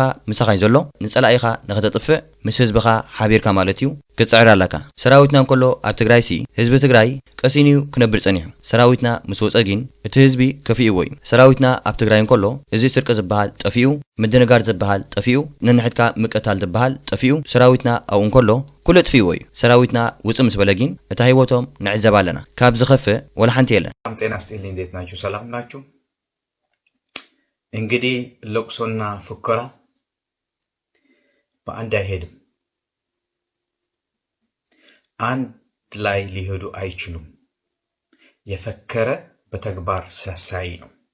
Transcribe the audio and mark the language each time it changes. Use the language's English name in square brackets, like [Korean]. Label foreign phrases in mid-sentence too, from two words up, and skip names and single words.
[Tigrinya] ምሳኻ እዩ ዘሎ ንጸላኢኻ ንኽተጥፍእ ምስ ህዝብኻ ሓቢርካ ማለት እዩ ክጽዕር ኣለካ ሰራዊትና እንከሎ ኣብ ትግራይ ሲ ህዝቢ ትግራይ ቀሲንዩ ክነብር ጸኒሑ ሰራዊትና ምስ ወፀ ግን እቲ ህዝቢ ከፊእዎ እዩ ሰራዊትና ኣብ ትግራይ እንከሎ እዚ ስርቂ ዝበሃል ጠፊኡ ምድንጋር ዝበሃል ጠፊኡ ነንሕድካ ምቅታል ዝበሃል ጠፊኡ ሰራዊትና ኣብኡ እንከሎ ኩሉ ጥፊእዎ እዩ ሰራዊትና ውፅእ ምስ በለ ግን እታ ህይወቶም ንዕዘብ ኣለና ካብ ዝኸፍእ ወላ ሓንቲ የለን [Amharic] ጤና ይስጥልኝ እንዴት ናችሁ ሰላም ናችሁ እንግዲህ ለቅሶና ፉከራ በአንድ አይሄድም አንድ ላይ ሊሄዱ አይችሉም የፈከረ በተግባር ሳሳይ ነው